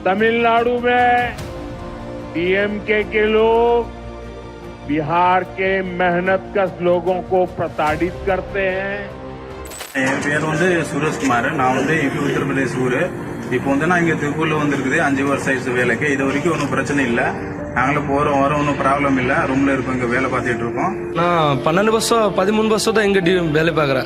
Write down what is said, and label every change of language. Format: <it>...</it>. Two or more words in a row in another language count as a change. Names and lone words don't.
<hi>तमिलनाडु में डीएमके के लोग बिहार के मेहनतकश लोगों को प्रताड़ित करते हैं।</hi> <ta>என் பேர் சுரேஷ்குமார். நான் யூபி உத்தரப்பிரதேச ஊர். இப்போ நான் இங்கே திருப்பூர்ல வந்திருக்குது 5 வருஷம் ஆயிடுச்சு வேலைக்கு. இது வரைக்கும் ஒன்றும் பிரச்சனை இல்லை. நாங்களும் போறோம் வரோம், ஒன்றும் ப்ராப்ளம் இல்லை. ரூம்ல இருக்கோம், இங்கே வேலை பார்த்துட்டு இருக்கோம். நான் 12 வருஷம் 13 வருஷம் தான் இங்கே வேலை பார்க்குறேன்.</ta>